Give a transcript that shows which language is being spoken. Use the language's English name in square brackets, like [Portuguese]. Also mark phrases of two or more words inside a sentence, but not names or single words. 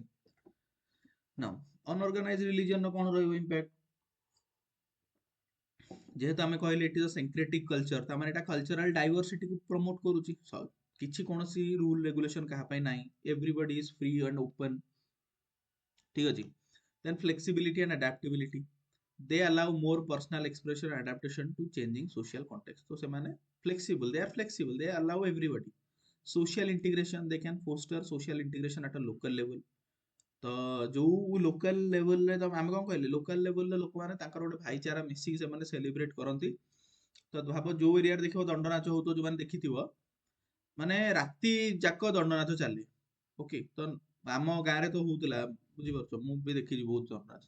[Odia] ନା [English] unorganize religionର [Odia] କଣ ରହିବ ଇମ୍ପାକ୍ଟ? ଯେହେତୁ ଆମେ କହିଲେ ଏଠି [English] syncretic culture, [Odia] ତାମାନେ ଏଟା [English] cultural diversityକୁ promote [Odia] କରୁଛି। କିଛି କୌଣସି [English] rule regulation [Odia] କାହା ପାଇଁ ନାହିଁ, [English] everybody is free and open, [Odia] ଠିକ ଅଛି? [English] then flexibility and adaptability, they allow more personal expression and adaptation to changing social context। [Odia] ତ ସେମାନେ [English] flexible, they are flexible, they allow everybody social integration, they can foster social integration at a local level। [Odia] ତ ଯୋଉ [English] local levelରେ [Odia] ଆମେ କଣ କହିଲେ [English] local levelରେ [Odia] ଲୋକମାନେ ତାଙ୍କର ଗୋଟେ ଭାଇଚାରା ମିଶିକି ସେମାନେ ସେଲିବ୍ରେଟ କରନ୍ତି। ତ ଭାବ ଯୋଉ ଏରିଆରେ ଦେଖିବ ଦଣ୍ଡ ନାଚ ହଉଥିବ, ଯୋଉମାନେ ଦେଖିଥିବ ମାନେ ରାତି ଯାକ ଦଣ୍ଡ ନାଚ ଚାଲେ। ଓକେ, ତ ଆମ ଗାଁରେ ତ ହଉଥିଲା, ବୁଝିପାରୁଛ, ମୁଁ ବି ଦେଖିଛି ବହୁତ ଦଣ୍ଡ ନାଚ।